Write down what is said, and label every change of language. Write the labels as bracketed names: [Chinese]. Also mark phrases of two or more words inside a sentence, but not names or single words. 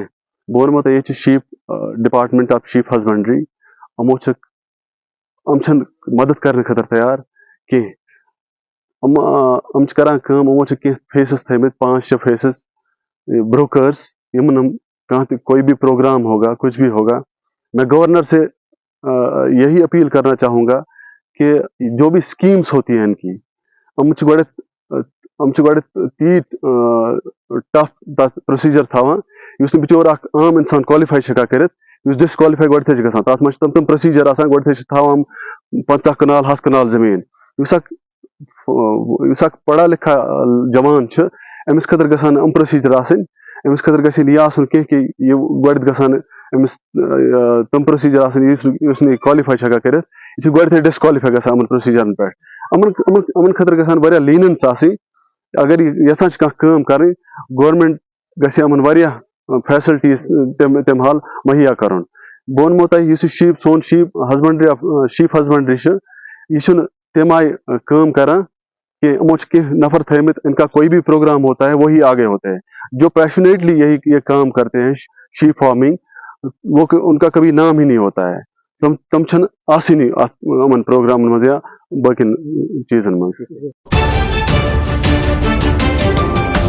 [Kashmiri] بہٕ وَنمو تۄہہِ ییٚتہِ چھِ [English] sheep department of sheep husbandry, [Kashmiri] یِم چھِنہٕ مدد کرنہٕ خٲطرٕ تیار کینٛہہ. یِم چھِ کران کٲم، یِمو چھِ کینٛہہ فیسز تھٲیمٕتۍ، 5-6 فیسز، بروکرز. یِمن کانٛہہ تہِ [Urdu] کوئی بھی پروگرام ہوگا، کچھ بھی ہوگا، میں گورنر سے یہی اپیل کرنا چاہوں گا کہ جو بھی اسکیمس ہوتی ہیں ان کی، [Kashmiri] یِم چھِ گۄڈٕ تیٖتۍ ٹف تَتھ پروسیٖجر تھاوان یُس نہٕ بِچور اکھ عام اِنسان کالِفاے چھُ ہٮ۪کان کٔرِتھ ڈسکالفائی گۄڈٕنیتھٕے چھِ گژھان تَتھ منٛز چھِ تِم پروسیجر آسان گۄڈٕنیتھٕے چھِ تھاوان 50 کنال 100 کنال زٔمیٖن یُس اکھ [Urdu] پڑھا لکھا [Kashmiri] جوان چھُ أمِس خٲطرٕ گژھان یِم پروسیجر آسٕنۍ أمِس خٲطرٕ گژھِ نہٕ یہِ آسُن کینٛہہ کہِ یہِ گۄڈٕ گژھان أمِس تِم پروسیجر آسٕنۍ یُس نہٕ یہِ کالِفاے چھُ ہٮ۪کان کٔرِتھ یہِ چھُ گۄڈٕنیتھٕے ڈسکالِفاے گژھان یِمن پروسیجرن پٮ۪ٹھ یِمن خٲطرٕ گژھان واریاہ لیٖننس آسٕنۍ اگر یہِ یژھان چھِ کانٛہہ کٲم کَرٕنۍ گورنمنٹ گژھِ یِمن واریاہ فیسلٹیٖز تمہِ حال مہیا کَرُن بہٕ وَنمو تۄہہِ یُس یہِ سون [English] sheep husbandry [Kashmiri] چھِ یہِ چھُنہٕ تمہِ آیہِ کٲم کران کہ یِمو چھِ کینٛہہ نفر تھٲیمٕتۍ [Urdu] ان کا کوئی بھی پروگرام ہوتا ہے وہی آگے ہوتے ہیں جو پیشنیٹلی یہ کام کرتے ہیں [English] sheep farming [Urdu] وہ ان کا کبھی نام ہی نہیں ہوتا ہے [Kashmiri] تم چھنہٕ آسٲنی یِمن پروگرامن منٛز یا باقین چیٖزن منٛز